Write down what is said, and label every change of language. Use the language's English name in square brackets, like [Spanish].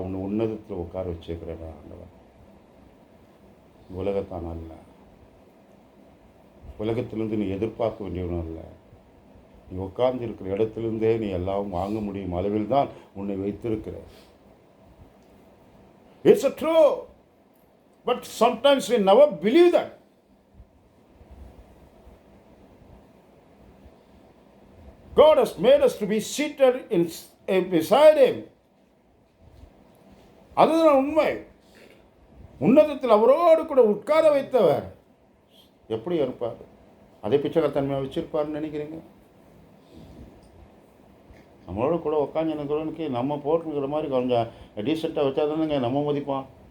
[Tamil] உன்னை உன்னதத்தில் உட்கார வச்சுக்கிறேன் ஆண்டவன். உலகத்தான் அல்ல, உலகத்திலிருந்து நீ எதிர்பார்க்க வேண்டியவனும் அல்ல. நீ உட்கார்ந்து இருக்கிற இடத்துலேருந்தே நீ எல்லாம் வாங்க முடியும் அளவில் தான் உன்னை வைத்திருக்கிற. [English] It's a true, but sometimes we never believe that. God has made us to be seated beside Him. [Tamil] அதுதான் உண்மை. உன்னதத்தில் அவரோடு கூட உட்கார வைத்தவர் எப்படி இருப்பார்? அதே பிச்சைக்காரத்தன்மையாக வச்சிருப்பாருன்னு நினைக்கிறீங்க? நம்மளோட கூட உட்காந்து இருக்கிறவனுக்கு நம்ம போட்டுக்கிற மாதிரி கொஞ்சம் டீசெண்டாக வச்சா தானேங்க நம்ம மதிப்பான்.